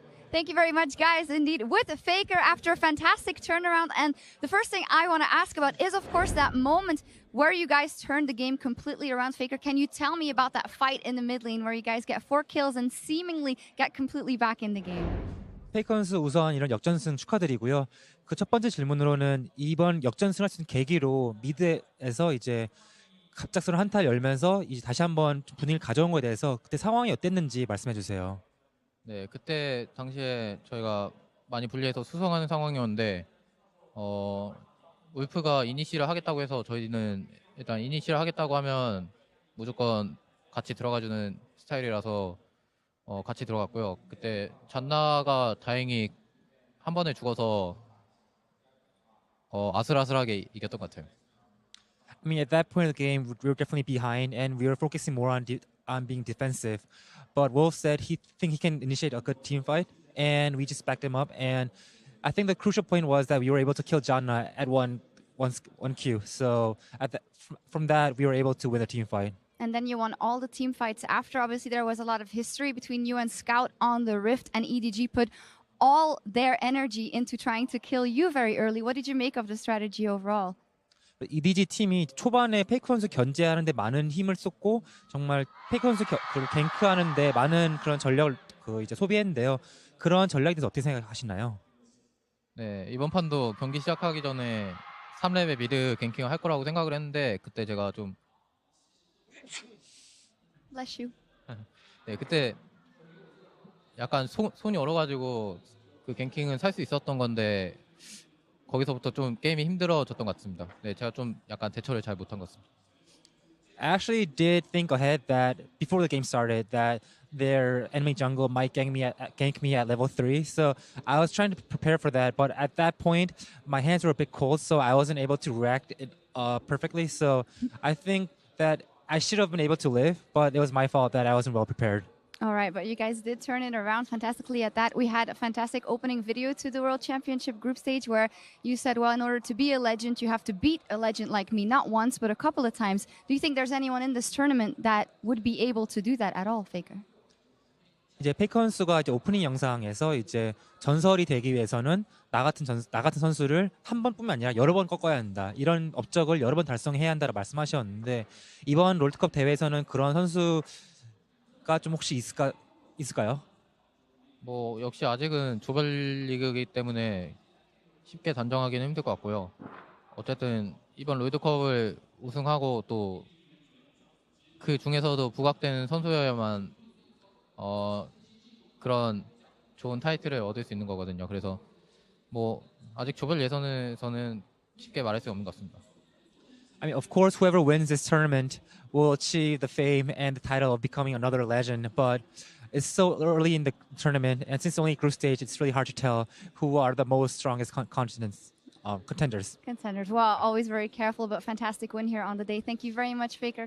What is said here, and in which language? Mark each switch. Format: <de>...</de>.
<en>Thank you very much, guys. Indeed, with Faker after a fantastic turnaround. And the first thing I want to ask about is, of course, that moment where you guys turned the game completely around. Faker, can you tell me about that fight in the mid lane where you guys get 4 kills and seemingly get completely back in the game?</en> <ko>페이커 선수 우선 이런 역전승 축하드리고요. 그 첫 번째 질문으로는 이번 역전승할 수 있는 계기로 미드에서 이제 갑작스러운 한타 열면서 이제 다시 한번 분위기를 가져온 거에 대해서 그때 상황이 어땠는지 말씀해 주세요. 네, 그때 당시에 저희가 많이 불리해서 수성하는 상황이었는데 울프가 이니시를 하겠다고 해서 저희는 일단 이니시를 하겠다고 하면 무조건 같이 들어가주는 스타일이라서 같이 들어갔고요. 그때 잔나가 다행히 한 번에 죽어서 아슬아슬하게 이겼던 것 같아요.</ko> <en>I mean, at that point of the game, we were definitely behind, and we were focusing more on being defensive. But Wolf said he can initiate a good team fight, and we just backed him up. And I think the crucial point was that we were able to kill Janna at one one Q. So from that, we were able to win a team fight. And then you won all the team fights after. Obviously, there was a lot of history between you and Scout on the Rift, and EDG put all their energy into trying to kill you very early. What did you make of the strategy overall?</en> <ko>EDG 팀이 초반에 페이크 선수 견제하는데 많은 힘을 쏟고 정말 페이크 선수 갱크하는데 많은 그런 전력을 이제 소비했는데요. 그런 전략에 대해서 어떻게 생각하시나요? 네, 이번 판도 경기 시작하기 전에 3렙의 미드 갱킹을 할 거라고 생각을 했는데 그때 제가 좀</ko> <en>Bless you.</en> <ko>네, 그때 약간 손이 얼어가지고 그 갱킹은 살 수 있었던 건데 거기서부터 좀 게임이 힘들어졌던 것 같습니다. 네, 제가 좀 약간 대처를 잘 못한 것 같습니다.</ko> <en>I actually did think ahead that before the game started that their enemy jungle might gank me at level 3. So I was trying to prepare for that, but at that point my hands were a bit cold, so I wasn't able to react perfectly. So I think that I should have been able to live, but it was my fault that I wasn't well prepared. All right, but you guys did turn it around fantastically at that. We had a fantastic opening video to the World Championship group stage where you said, well, in order to be a legend, you have to beat a legend like me, not once, but a couple of times. Do you think there's anyone in this tournament that would be able to do that at all, Faker?</en> <ko>이제 페이커 선수가 이제 오프닝 영상에서 이제 전설이 되기 위해서는 나 같은 선수를 한 번뿐만 아니라 여러 번 꺾어야 한다. 이런 업적을 여러 번 달성해야 한다고 말씀하셨는데 이번 롤드컵 대회에서는 그런 선수가 좀 혹시 있을까요? 뭐 역시 아직은 조별 리그이기 때문에 쉽게 단정하기는 힘들 것 같고요. 어쨌든 이번 롤드컵을 우승하고 또 그 중에서도 부각되는 선수여야만 그런 좋은 타이틀을 얻을 수 있는 거거든요. 그래서 뭐 아직 조별 예선에서는 쉽게 말할 수 없는 것 같습니다.</ko> <en>I mean, of course, whoever wins this tournament will achieve the fame and the title of becoming another legend. But it's so early in the tournament, and since only group stage, it's really hard to tell who are the most strongest contenders. Contenders. Well, always very careful, but fantastic win here on the day. Thank you very much, Faker.</en>